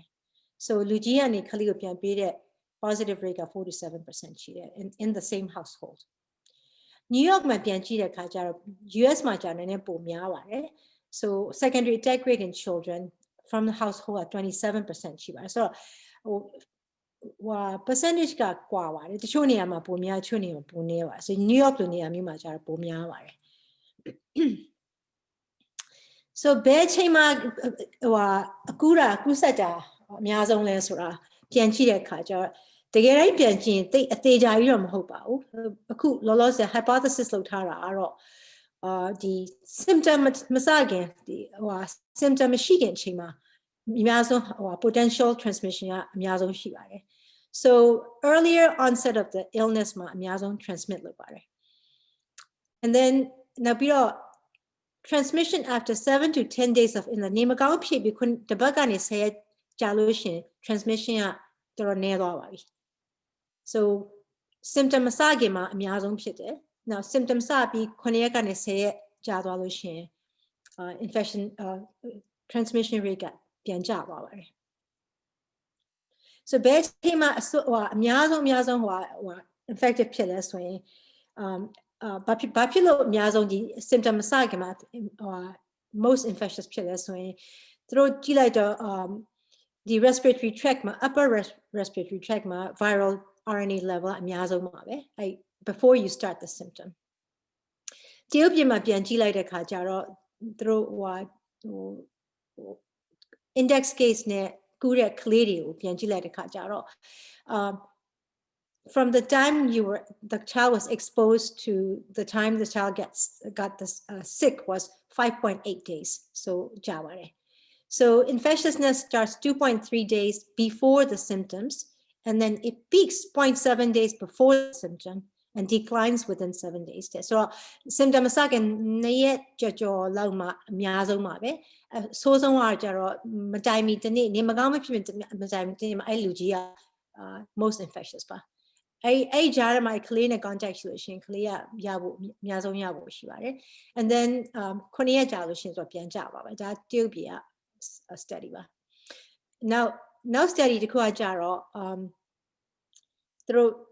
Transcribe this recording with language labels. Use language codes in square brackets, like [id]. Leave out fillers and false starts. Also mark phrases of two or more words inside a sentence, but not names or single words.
[my] so လူကြီးကနေခလေးကိုပြန်ပေးတဲ့ [en] positive rate [my] က4 to 7% ရှိတယ် [en] in the same household [my] New York မှာပြန်ကြည့်တဲ့အခါကျတော့ US မှာကြာနေနေပိုများပါတယ် [en] So secondary attack rate in children from the household at 27% [my] ရှိပါတယ်ဆိုတော့ဟို percentage ကကွာပါတယ်တချို့နေရာမှာပိုများတချို့နေရာမှာပိုနည်းပါတယ်ဆို New York လိုနေရာမျိုးမှာကျတော့ပိုများပါတယ် so ဘယ်ချိန်မှာဟိုကူးစက်တာအများဆုံးလဲဆိုတာပြန်ကြည့်တဲ့အခါကျတော့တကယ်တိုင်းပြန်ကြည့်ရင်သိအသေးကြကြီးတော့မဟုတ်ပါဘူးအခုလောလော ဆယ် hypothesis လုပ်ထားတာကတော့ဒီ symptom မစခင်ဒီဟို symptom မရှိခင်အချိန်မှာအများဆုံးဟို [en] potential transmission [my] ကအများ ဆုံးရှိပါတယ် [en] so earlier onset of the illness [my] မှာအများဆုံး transmit လုပ်ပါတယ် [en] and then [my] နောက်ပြီးတော့ [en] transmission after 7 to 10 days of illness [my] နေမကောင်းဖြစ်ပြီးခုတပတ်ကနေ10ရက်ကြာလို့ရှိရင် transmission ကတော်တော်နည်းသွားပါပြီ so symptom မစခင်မှာအများဆုံးဖြစ်တယ် now symptom စပြီး9ရက်ကနေ10ရက်ကြာသွားလို့ရှိရင် [en] infection transmission rate [my] ကပြန်ကျသွားပါတယ် so ဘယ်ချိန်မှာအများဆုံးဟို infective ဖြစ်လဲဆိုရင်ဘာဖြစ်လို့အများဆုံးဒီ symptom မစခင်မှာ [en] most infectious [my] ဖြစ်လဲဆိုရင်သူတို့ကြည့်လိုက်တော့ဒီ [en] respiratory tract [my] မှာ [en] upper respiratory tract [my] မှာ [en] viral RNA level [my] အများဆုံးပါပဲအဲ [en] before you start the symptom [my] တရုတ်ပြည်မှာပြန်ကြည့်လိုက်တဲ့အခါကျတော့သူတို့ဟို [en] index case [my] နဲ့ကူးတဲ့ကလေးတွေကိုပြန်ကြည့်လိုက်တဲ့အခါကျတော့ [en] from the time the child was exposed to the time the child got this sick was 5.8 days so ကြာပါတယ် so infectiousness starts 2.3 days before the symptoms and then it peaks 0.7 days before the symptom and declines within 7 days so symptom [my] စကနေ့ရက်ကြော်လောက်မှအများဆုံးပါ ပဲဆိုးဆုံးကကြတော့မတိုင်မီတနေ့နေမကောင်းမဖြစ်မတိုင်မီတနေ့မှာအဲ့လူကြီးက [en] most infectious [my] ပါအဲ့ကြားထဲမှာကလေးနဲ့ contact ရှိလို့ရှိရင်ကလေးကရဖို့အများဆုံးရဖို့ရှိပါတယ် [en] and then [my] 9 ရက်ကြာလို့ရှိရင်ဆိုပြန်ကြပါပဲဒါတရုတ်ပြည်က study ပါ now study တခုကကြတော့သူတို့